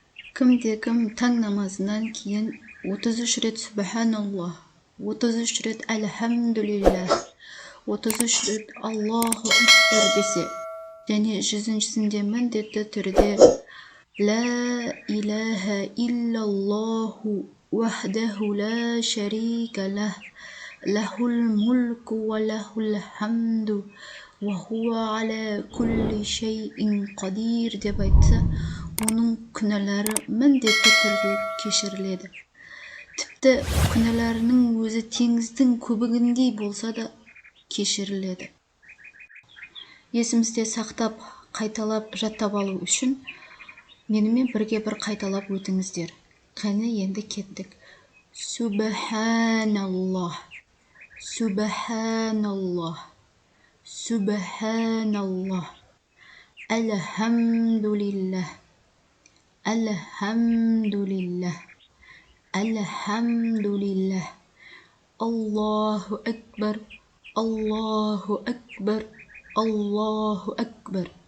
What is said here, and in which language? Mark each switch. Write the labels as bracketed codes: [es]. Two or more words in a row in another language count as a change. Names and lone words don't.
[kk] Кімде-кім таң намазынан кейін 33 рет Субханаллах, 33 рет Әлхамдулиллах, 33 рет [ar] الله أكبر [kk] десе, және 100-сінде міндетті түрде [ar] لا إله إلا الله وحده لا شريك له له الملك وله الحمد وهو على كل شيء قدير [kk] деп айтса, оның күнәлары міндетті түрде кешіріледі. Тіпті күнәларының өзі теңіздің көбігіндей болса да кешіріледі. Есімізде сақтап, қайталап, жаттап алу үшін менімен бірге бір қайталап өтіңіздер. Қане енді кеттік. [ar] سبحان الله سبحان الله سبحان الله الحمد لله الحمد لله الحمد لله الله أكبر الله أكبر الله أكبر, Аллаху Акбар.